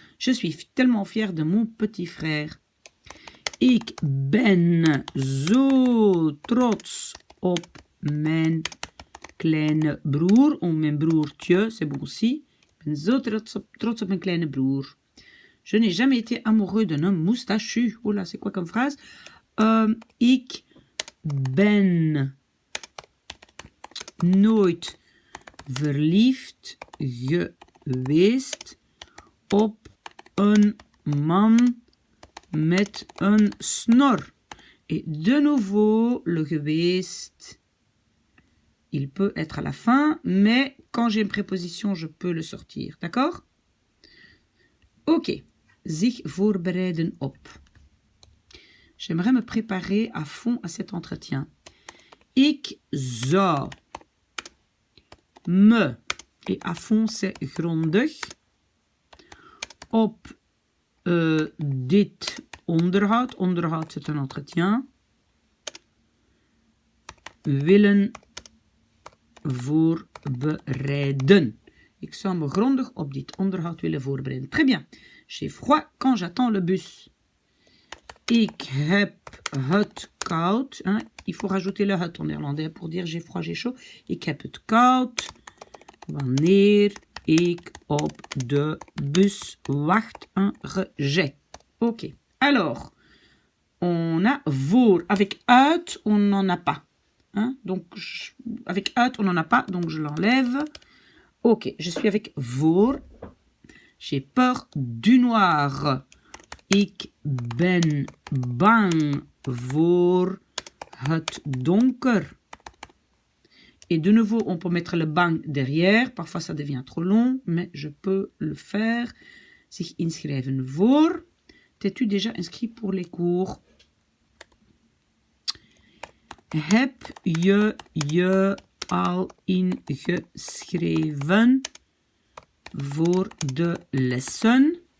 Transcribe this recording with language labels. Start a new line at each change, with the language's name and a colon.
French: Je suis tellement fière de mon petit frère.
Dutch: Ik ben zo trots op mijn kleine broer. Of mijn broertje,
French: c'est bon aussi.
Dutch: Ik ben zo trots op mijn kleine broer.
French: Je n'ai jamais été amoureux d'un homme moustachu. Oh là, c'est quoi comme phrase?
Dutch: Ik ben nooit verliefd geweest op een man met een snor.
French: Et de nouveau, le geweest, il peut être à la fin, mais quand j'ai une préposition, je peux le sortir. D'accord? Ok.
Dutch: Zich voorbereiden op.
French: J'aimerais me préparer à fond à cet entretien.
Dutch: Ik zou me,
French: et à fond c'est
Dutch: grondig, op dit onderhoud, onderhoud
French: c'est un entretien,
Dutch: willen voorbereiden. Ik zou me grondig op dit onderhoud willen voorbereiden.
French: Très bien. J'ai froid quand j'attends le bus.
Dutch: Ik heb het koud.
French: Hein? Il faut rajouter le het en néerlandais pour dire j'ai froid, j'ai chaud.
Dutch: Ik heb het koud wanneer ik op de bus wacht.
French: Un rejet. Ok. Alors, on a voor. Avec uit, on n'en a pas. Hein? Donc, avec uit, on n'en a pas. Donc, je l'enlève. Ok, je suis avec voor. J'ai peur du noir.
Dutch: Ik ben bang voor het donker.
French: Et de nouveau, on peut mettre le bang derrière. Parfois, ça devient trop long, mais je peux le faire.
Dutch: Zich inschrijven voor.
French: T'es-tu déjà inscrit pour les cours?
Dutch: Heb je je al ingeschreven voor de lessen?